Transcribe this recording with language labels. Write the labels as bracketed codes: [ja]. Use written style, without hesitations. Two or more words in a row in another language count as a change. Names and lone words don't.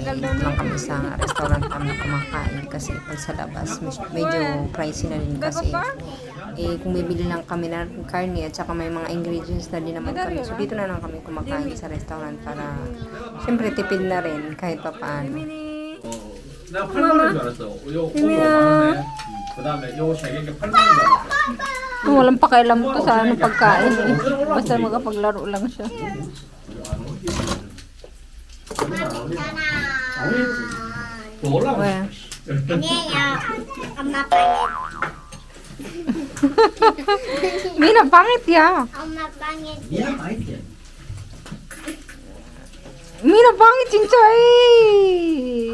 [tl] Dito lang kami sa restaurant kami kumakain. Kasi pag sa labas, medyo pricey na rin kasi. Eh, kung bibili lang kami ng karne at saka may mga ingredients na din naman kami. So, dito na lang kami kumakain sa restaurant para syempre tipid na rin kahit pa paano. [ko] 내가 8만 원인 줄 알았어. 요 5만 원에 그다음에 요 3개가 8만 원인 줄 알았어. [tl] Walang pakialam to sa ano pagkain eh. Basta magapaglaro lang siya. [ko] 더 올라가. [en] Well, [ko] 아니에요. 엄마 빵에 [tl] Mina, pangit ya. [ko] 엄마 빵에 [tl] Mina, pangit 진짜 eh.